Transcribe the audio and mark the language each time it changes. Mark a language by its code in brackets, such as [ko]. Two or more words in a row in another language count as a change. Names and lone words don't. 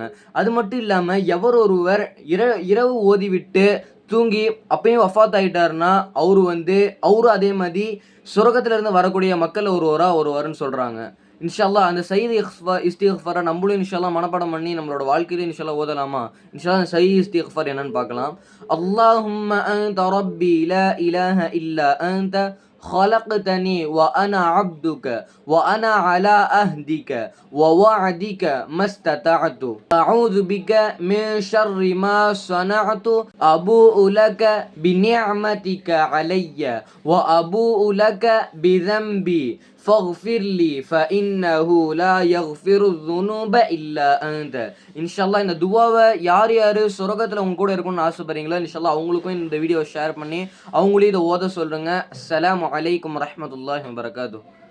[ta] அது மட்டும் இல்லாமல் எவர் ஒருவர் இரவு ஓதிவிட்டு தூங்கி அப்பயும் வஃபாத் ஆகிட்டார்னா அவரும் அதே மாதிரி சுரகத்திலிருந்து வரக்கூடிய மக்கள் வருவாருன்னு சொல்கிறாங்க. [ar] إن شاء الله [ta] அந்த [ar] سيد الاستغفار [ta] நம்மளும் [ar] إن شاء الله [ta] மனப்பாடம் பண்ணி நம்மளோட வாழ்க்கையில [ar] إن شاء الله [ta] ஓதலாமா? [ar] إن شاء الله سيد الاستغفار [ta] என்னன்னு பார்க்கலாம். [ar] اللهم أنت ربي لا إله إلا أنت خلقتني وأنا عبدك وأنا على أهدك ووعدك ما استطعت أعوذ بك من شر ما صنعت أبوء لك بنعمتك علي وأبوء لك بذنبي فاغفر لي فإنه لا يغفر الذنوب إلا أنت. [ta] இன்ஷால்லா இந்த துவாவை யார் சொர்க்கத்தில் உங்க கூட இருக்கும்னு ஆசைப்படுறீங்களோ இன்ஷால்லா அவங்களுக்கும் இந்த [en] video share [ta] பண்ணி அவங்களையும் இதை ஓத சொல்லுங்க. [ar] السلام عليكم ورحمة الله وبركاته.